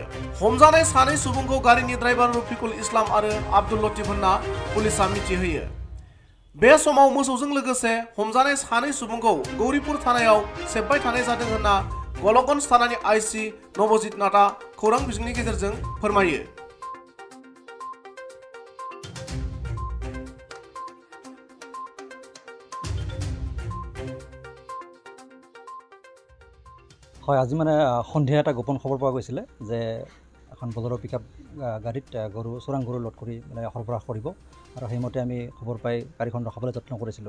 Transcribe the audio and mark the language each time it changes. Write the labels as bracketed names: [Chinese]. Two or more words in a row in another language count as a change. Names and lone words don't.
[Bodo] हमजानाय सानै सुबुंखौ गारिनि ड्राइभार रफिकुल इस्लाम आरो आब्दुल लतीफ होनना पुलिसा मिथिहोयो। बे समाव मोसौजों लोगोसे हमजानाय सानै सुबुंखौ गौरीपुर थानायाव सेबबाय थानाय जादों होनना गलकगंज थानानि आइसि नबजित नाथआ खौरां बिजोंनि गेजेरजों फोरमायो। [Assamese] হয়, আজি মানে সন্ধিয়া এটা গোপন খবৰ পোৱা গৈছিলে যে এখন বলেৰো পিকআপ গাড়ীত চোৰাং গৰু লোড কৰি মানে সৰবৰাহ কৰিব আৰু সেইমতে আমি খবৰ পাই গাড়ীখন ৰখাবলৈ যত্ন কৰিছিলোঁ।